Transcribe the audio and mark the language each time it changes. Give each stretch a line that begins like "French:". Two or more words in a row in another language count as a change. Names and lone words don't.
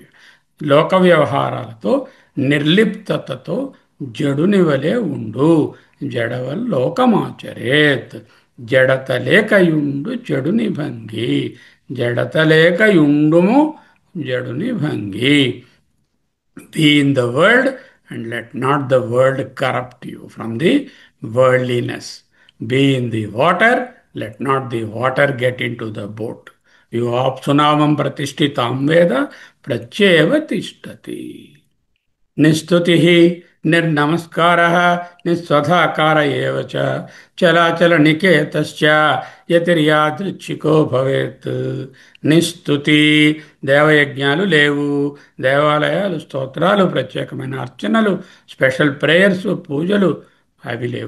Telugu: లోక వ్యవహారాలతో నిర్లిప్తతతో జడుని వలె ఉండు.
Sanskrit: जडवत् लोकमाचरेत्,
Telugu: జడత లేకయుండు జడుని భంగి. జడత లేకయుండుము జడుని భంగి.
English: Be in the world and let not the world corrupt you from the worldliness. Be in the water, let not the water get into the boat.
Sanskrit: योऽप्सुनावं प्रतिष्ठितं वेद प्रत्येव तिष्ठति. निस्तुति निर्नमस्कार निस्स्वधाकार एव च चलाचल निकेतश्च यतिर्यादृच्छिको भवेत्.
Telugu: నిస్తుతి, దేవయజ్ఞాలు లేవు, దేవాలయాలు, స్తోత్రాలు, ప్రత్యేకమైన అర్చనలు,
English: special prayers,
Telugu: పూజలు అవి లేవు.